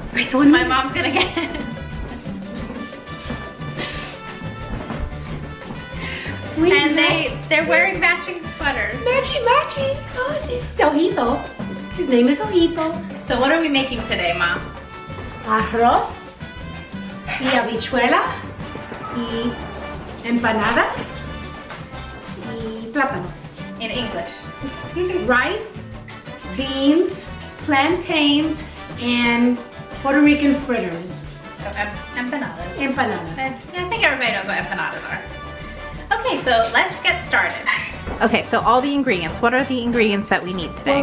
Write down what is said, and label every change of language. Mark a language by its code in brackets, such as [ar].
[en] Wait, one my mom's gonna get. And they're wearing matching sweaters. Matchy. Oh, it's Ojito. His name is Ojito. So what are we making today, Mom? [es] Arroz y habichuela y empanadas y plátanos. [en] In English. Rice, beans, plantains, and Puerto Rican fritters. So empanadas. Empanadas. Yeah, I think everybody knows what empanadas are. Okay, so let's get started. Okay, so all the ingredients. What are the ingredients that we need today?